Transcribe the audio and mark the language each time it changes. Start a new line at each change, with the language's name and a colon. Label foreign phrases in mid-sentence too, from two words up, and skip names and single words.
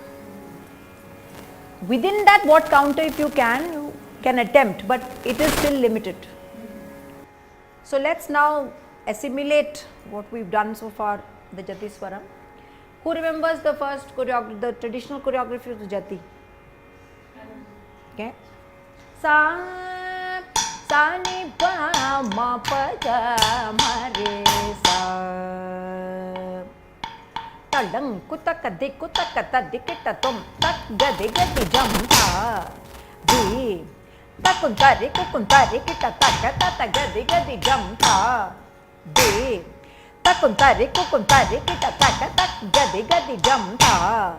English: Within that, what counter if you can attempt, but it is still limited. So let's now assimilate what we've done so far, the Jathiswaram. Who remembers the first choreography, the traditional choreography of the Jati? Okay. Sa ni pa ma pa ga ma re sa. Talang kutaka dik kutaka ta dikita tom tak gadi gadi jam ta di. Takuntari kukuntari kita taka tata gadi gadi jam ta di. Takuntari kukuntari kita taka tak gadi gadi jam ta.